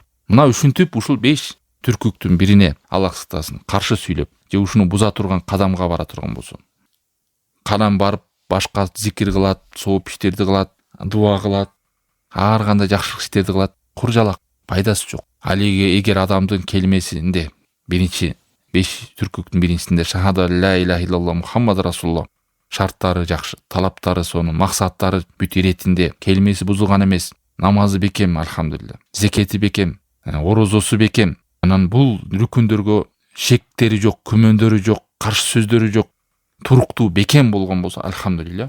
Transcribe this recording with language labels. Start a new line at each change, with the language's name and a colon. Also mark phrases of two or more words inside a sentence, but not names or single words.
Kyrgyz: Мына ушинтип ушул 5 түркүктүн бирине Аллах сактасын каршы сүйлөп, же ушуну буза турган кадамга бара турган болсо, кадам барып башка зикир кылат, сооп иштерди кылат, дуа кылат, ар кандай жакшылык иштерди кылат, куржалак, пайдасы жок. Ал эгер адамдын келмесинде биринчи 5 түркүктүн биринчисинде
Arabic: شهادة لا إله إلا الله محمد رسول الله
Kyrgyz: шарттары жакшы, талаптары сонун, максаттары бүт иретинде, келмеси бузулган эмес, намазы бекем, алхамдулилля, зекети бекем, орозосу бекем. Анан бул рүкүндөргө шектери жок, күмөндөрү жок, каршы сөздөрү жок, туруктуу бекем болгон болсо, алхамдулилля.